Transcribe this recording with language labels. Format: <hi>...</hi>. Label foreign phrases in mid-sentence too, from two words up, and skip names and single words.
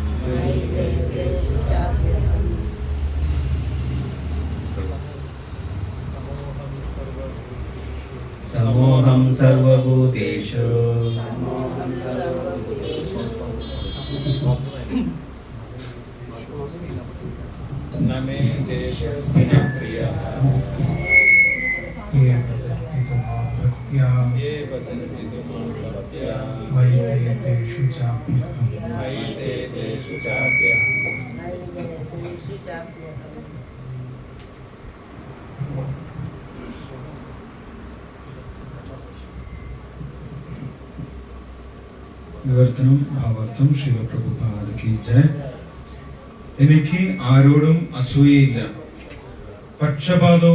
<sa>समोहं सर्वभूतेषु न मे देशस्ति न प्रियः ये भजन्ति तु मां भक्त्या मयि ते तेषु चाप्यहम्</sa> <ml>വിവർത്തനം ഭാവാർത്ഥം ശിവപ്രഭുപാദ കീ ജയ്. എനിക്ക് ആരോടും അസൂയയില്ല, പക്ഷപാതവുമില്ല.</ml>